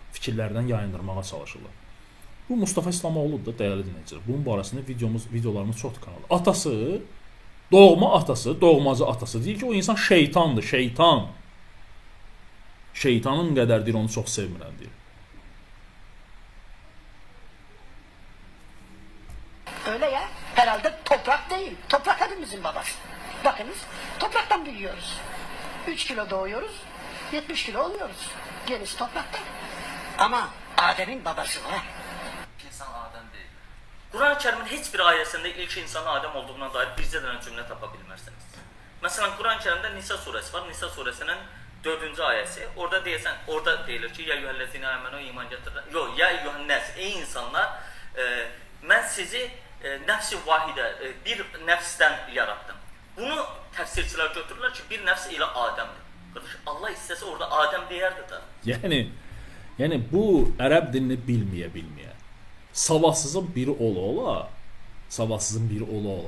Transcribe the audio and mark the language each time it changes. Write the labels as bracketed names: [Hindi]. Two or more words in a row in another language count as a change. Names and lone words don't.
[Azerbaijani] Fikirlərdən yayındırmağa çalışırlar. Bu Mustafa İslamoğlu'dur da dəyərli dinləyicilər. Bunun barəsində videolarımız çoxdur kanalda. Atası, doğma atası, doğmacı atası deyir ki, o insan şeytandır, şeytan. Şeytanın qədər deyir, onu çox sevmirəm deyir. [Turkish] Öyle ya, herhalde toprak değil. Toprak hepimizin babası. Bakınız, topraktan büyüyoruz. 3 kilo doğuyoruz, 70 kilo oluyoruz. Gerisi topraktan. Ama Adem'in babası var. İnsan Adem değil. Kur'an-ı Kerim'in hiçbir ayesinde ilk insanın Adem olduğuna dair [Azerbaijani] bircə dənə cümlə tapa bilmərsiniz. [Turkish] Mesela Kur'an-ı Kerim'de Nisa suresi var. Nisa suresinin 4. ayesi. [Azerbaijani] Orada deyilir ki, [Arabic] يا أيها الذين آمنوا [Azerbaijani] iman getirin. Yok, [Arabic] يا أيها الناس, [Azerbaijani] ey insanlar, mən sizi nəfs-i vahidə, bir nəfsdən yarattım. Bunu təfsirçilər götürürlər ki, bir nəfs ilə Adəmdir. Qardaş, Allah istəsə orada Adəm deyərdi də. Yəni bu ərəb dilini bilməyə, savadsızın biri ola, savadsızın biri ola.